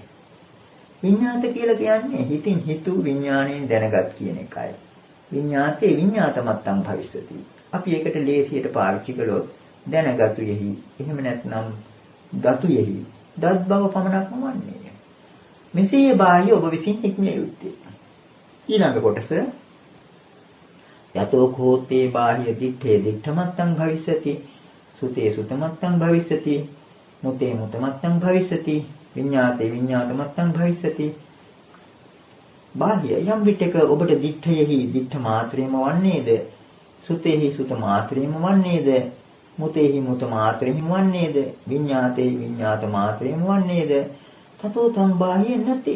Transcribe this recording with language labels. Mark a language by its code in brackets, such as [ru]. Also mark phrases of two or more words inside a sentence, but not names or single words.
[si] විඤ්ඤාත කියලා කියන්නේ හිතින් හිතු විඥාණයෙන් දැනගත් කියන එකයි. [pi] විඤ්ඤාතේ විඤ්ඤාතමත්තං භවිස්සති. [si] අපි ඒකට ලේසියට පාවිච්චි කළොත් දැනගතුයෙහි එහෙම නැත්නම් ගතුයෙහි දත් බව පමණක්ම වන්නේ. මෙසේ බාහ්‍ය ඔබ විසින් හික්මිය යුත්තේ. ඊළඟ කොටස [pi] යතෝ කෝතේ බාහ්‍ය දිත්තේ දිත්තමත්තං භවිස්සති සුතේ සුතමත්තං භවිස්සති මුතේ මුතමත්තං භවිස්සති විඤ්ඤාතේ විඤ්ඤාතමත්තං භවිස්සති. [si] බාහ්‍ය යම් විටක ඔබට දිත්තේහි දිත්ත මාත්‍රයම වන්නේද සුතේහි සුත මාත්‍රයම වන්නේද මුතේහි මුත මාත්‍රයම වන්නේද විඤ්ඤාතේ විඤ්ඤාත මාත්‍රයම වන්නේද [pi] තතෝ තං බාහ්‍ය නැතේන.